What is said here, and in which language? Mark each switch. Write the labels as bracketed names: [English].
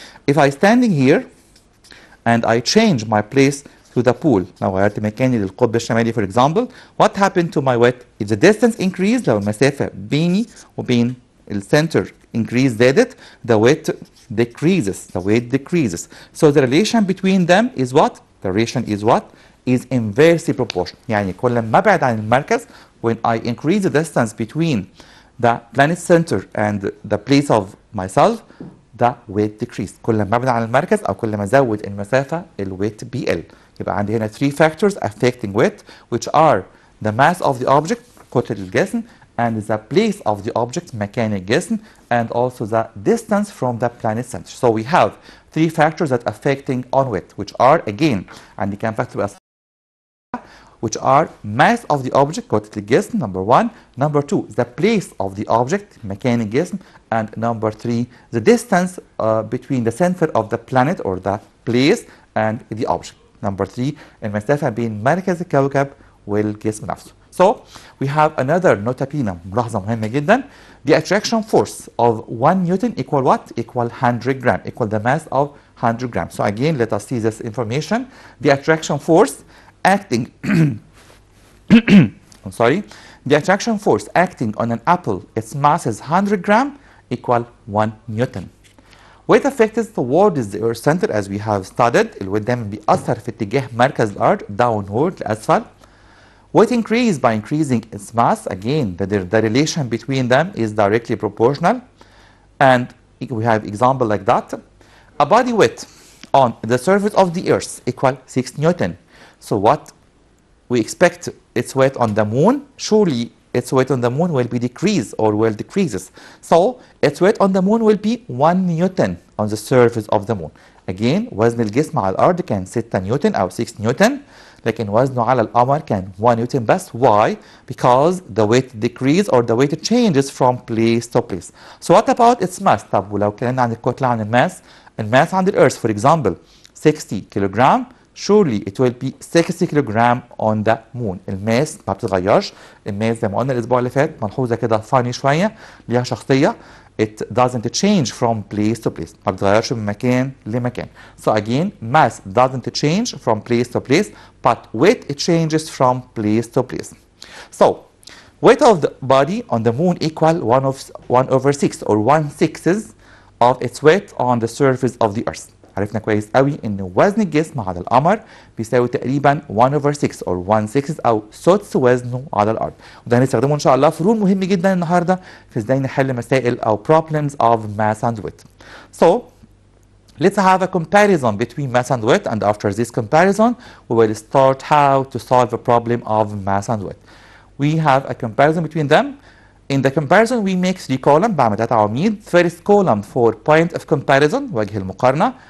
[English] If I standing here and I change my place to the pole، [Arabic] لو غيرت مكاني للقطب الشمالي [English] for example، what happened to my weight؟ If the distance increased، [Arabic] لو المسافة بيني وبين الcenter increase زادت، [English] the weight decreases. So the relation between them is what? The relation is what? Is inversely proportional. [Arabic] يعني كل ما ابعد عن المركز [English] when I increase the distance between the planet center and the place of myself the weight decrease. [Arabic] كل ما ابعد عن المركز او كل ما ازود المسافة الويت بيقل. يبقى عندي هنا [English] 3 factors affecting weight which are the mass of the object [Arabic] كتلة الجسم [English] and the place of the object [Arabic] مكان الجسم [English] and also the distance from the planet center. So we have 3 factors that affecting on weight which are again [Arabic] عندي كام [English] factor which are mass of the object [Arabic] كتلة الجسم [English] number 1, number 2 the place of the object [Arabic] مكان الجسم [English] and number 3 the distance between the center of the planet or the place and the object. Number 3 المسافة بين مركز الكوكب والجسم نفسه. So we have another nota bene [Arabic] ملاحظة مهمة جدا. [English] The attraction force of 1 Newton equal what? Equal 100 gram, equal the mass of 100 grams. So again let us see this information. The attraction force acting I'm sorry. The attraction force acting on an apple, its mass is 100 gram equal 1 Newton. Weight affected towards the earth center as we have studied. [Arabic] الويت دايما بيأثر في اتجاه مركز الأرض downward لأسفل. [English] Weight increase by increasing its mass. Again, the relation between them is directly proportional. And we have example like that. A body weight on the surface of the earth equal 6 Newton. So what we expect its weight on the moon, surely its weight on the moon will be decreased or will decreases. So its weight on the moon will be 1 Newton on the surface of the moon. [Arabic] Again وزن الجسم على الأرض كان 6 نيوتن أو 6 نيوتن، لكن وزنه على القمر كان 1 نيوتن بس. [English] Why? Because the weight decrease or the weight changes from place to place. So what about its mass؟ [Arabic] طب ولو اتكلمنا عن الكتلة عن الماس عند الأرث [English] for example 60 kilogram، surely it will be 60 kilogram on the moon. [Arabic] الماس ما بتتغيرش. الماس زي ما قلنا الأسبوع اللي فات ملحوظة كده فاني شوية ليها شخصية. [English] It doesn't change from place to place. [Arabic] ما بتتغيرش من مكان لمكان. [English] So again mass doesn't change from place to place but weight it changes from place to place. So weight of the body on the moon equal 1/6 or 1/6 of its weight on the surface of the earth. [Arabic] عرفنا كويس قوي ان وزن الجسم على القمر بيساوي تقريبا 1/6 or 1/6 او سدس وزنه على الارض. وده هنستخدمه ان شاء الله في رول مهم جدا النهارده في ازاي نحل مسائل او [English] problems of mass and weight. So let's have a comparison between mass and weight, and after this comparison we will start how to solve a problem of mass and weight. We have a comparison between them. In the comparison we make 3 columns [Arabic] بعمل 3 عواميد. [English] First column for point of comparison [Arabic] وجه المقارنة.